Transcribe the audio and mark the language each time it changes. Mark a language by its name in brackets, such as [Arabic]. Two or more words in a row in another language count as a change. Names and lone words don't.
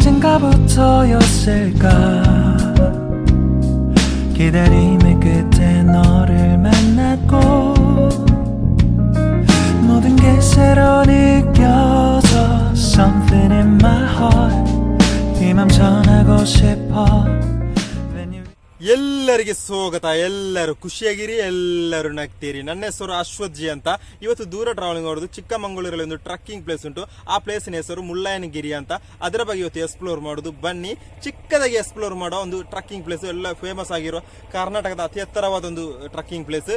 [Korean] 언제부터였을까 기다림의 끝에 너를 만났고 모든 게 새로 느껴져 [English] Something in my heart [Korean] 이 맘 전하고 싶어 [Kannada] ಎಲ್ಲರಿಗೆ ಸ್ವಾಗತ. ಎಲ್ಲರೂ ಖುಷಿಯಾಗಿರಿ, ಎಲ್ಲರೂ ನಗ್ತೀರಿ. ನನ್ನ ಹೆಸರು ಅಶ್ವಥ್ ಜಿ ಅಂತ. ಇವತ್ತು ದೂರ ಟ್ರಾವೆಲಿಂಗ್ ಮಾಡೋದು ಚಿಕ್ಕಮಂಗಳೂರಲ್ಲಿ ಒಂದು [English] trekking place [Kannada] ಉಂಟು. ಆ ಪ್ಲೇಸಿನ ಹೆಸರು ಮುಳ್ಳಯ್ಯನಗಿರಿ ಅಂತ. ಅದರ ಬಗ್ಗೆ ಇವತ್ತು ಎಕ್ಸ್ಪ್ಲೋರ್ ಮಾಡೋದು. ಬನ್ನಿ, ಚಿಕ್ಕದಾಗಿ ಎಕ್ಸ್ಪ್ಲೋರ್ ಮಾಡೋ ಒಂದು [English] trekking place, [Kannada] ಎಲ್ಲ ಫೇಮಸ್ ಆಗಿರುವ ಕರ್ನಾಟಕದ ಅತಿ ಎತ್ತರವಾದ ಒಂದು [English] trekking place.